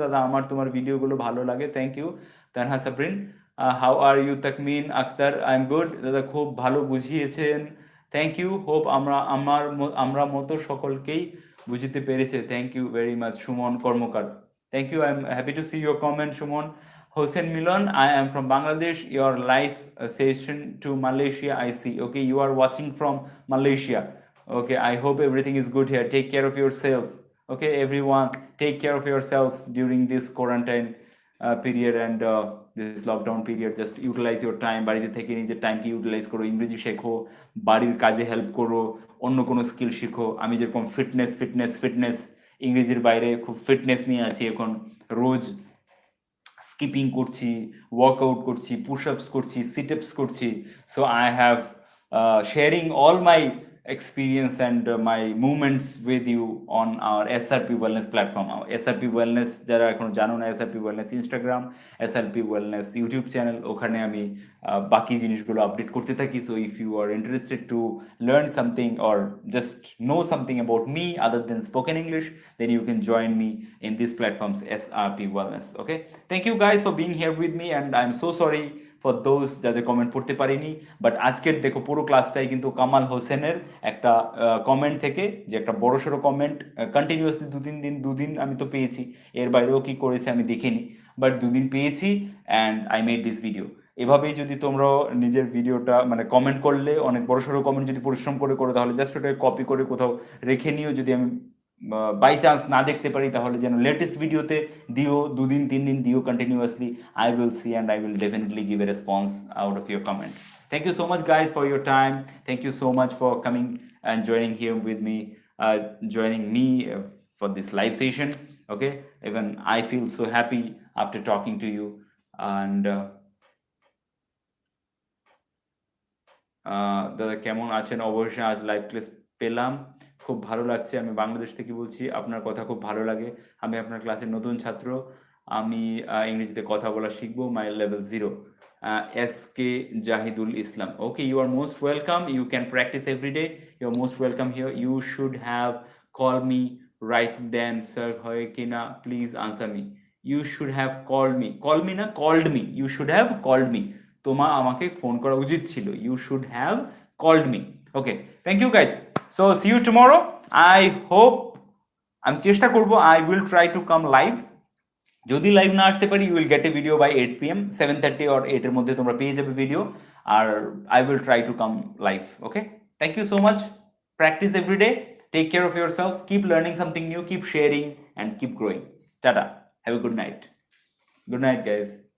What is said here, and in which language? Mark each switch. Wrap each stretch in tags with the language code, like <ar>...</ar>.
<bn>দাদা, আমার তোমার ভিডিওগুলো ভালো লাগে, thank you. Tanha Sabrin,</bn> <en>How are you?</en> <bn>তাকমিন Akter,</bn> <en>I am good.</en> <bn>দাদা খুব ভালো বুঝিয়েছেন, থ্যাংক ইউ। হোপ আমরা মতো সকলকেই বুঝতে পেরেছে, thank you very much.</bn> <en>Suman Karmakar, thank you, I am happy to see your comment Suman. Hossein Milan, I am from Bangladesh. Your live session to Malaysia, I see. Okay, you are watching from Malaysia. Okay, I hope everything is good here. Take care of yourself. Okay, everyone, take care of yourself during this quarantine period and this lockdown period. Just utilize your time.</en> <bn>বাড়িতে থেকে নিজের টাইমকে utilise করো, ইংরেজি শেখো, বাড়ির কাজে help করো, অন্য কোনো স্কিল শিখো। আমি যেরকম ফিটনেস ইংরেজির বাইরে খুব ফিটনেস নিয়ে আছি এখন, রোজ স্কিপিং করছি, ওয়ার্কআউট করছি, পুশ আপস করছি, সিট আপস করছি।</bn> <en>So I have sharing all my experience and my movements with you on our SRP Wellness platform.</en> <bn>SRP Wellness যারা এখনো জানো না, SRP Wellness Instagram, SRP Wellness YouTube channel, ওখানে আমি বাকি জিনিসগুলো আপডেট করতে থাকি।</bn> <en>So if you are interested to learn something or just know something about me other than spoken English, then you can join me in these platforms, SRP Wellness. Okay, thank you guys for being here with me and I'm so sorry for those</en> <bn>যাদের comment পড়তে পারিনি। But আজকের দেখো পুরো ক্লাসটাই কিন্তু কামাল হোসেনের একটা comment থেকে, যে একটা বড়সড় কমেন্ট, কন্টিনিউয়াসলি দুদিন আমি তো পেয়েছি, এর বাইরেও কি করেছে আমি দেখিনি, বাট 2 দিন পেয়েছি</bn> <en>And I made this video.</en> <bn>এভাবেই যদি তোমরা নিজের ভিডিওটা, মানে কমেন্ট করলে, অনেক বড়সড় কমেন্ট যদি পরিশ্রম করে করো, তাহলে জাস্ট ওটাকে কপি করে কোথাও রেখে নিও। যদি আমি বাই চান্স না দেখতে পারি, তাহলে যেন লেটেস্ট ভিডিওতে দিও, 2 দিন 3 দিন দিও continuously.</bn> <en>I will see and I will definitely give a response out of your comment. Thank you so much guys for your time. Thank you so much for coming and joining here with me, joining me for this live session. Okay, even I feel so happy after talking to you and</en> <bn>দাদা কেমন আছেন? অবশ্যই আজ live class পেলাম, খুব ভালো লাগছে। আমি বাংলাদেশ থেকে বলছি, আপনার কথা খুব ভালো লাগে। আমি আপনার ক্লাসের নতুন ছাত্র, আমি ইংরেজিতে কথা বলা শিখবো, my level 0।</bn> <en>SK Zahidul Islam, okay, you are most welcome, you can practice everyday, you are most welcome here. You should have call me right then, sir হয় কিনা please answer me. You should have call me না, called me, you should have called me.</en> <bn>তোমার আমাকে phone করা উচিত ছিল,</bn> <en>You should have called me. Okay, thank you guys, so see you tomorrow. I hope,</en> <bn>আমি চেষ্টা করবো,</bn> <en>I will try to come live.</en> <bn>যদি লাইভ না আসতে পারি,</bn> <en>you will get a video by 8 PM,</en> <bn>7:30 or 8 এর মধ্যে তোমরা পেয়ে যাবে video,</bn> <en>আর I will try to come live. Okay, thank you so much, practice everyday, take care of yourself, keep learning something new, keep sharing and keep growing. Tata, have a good night. Good night guys.</en>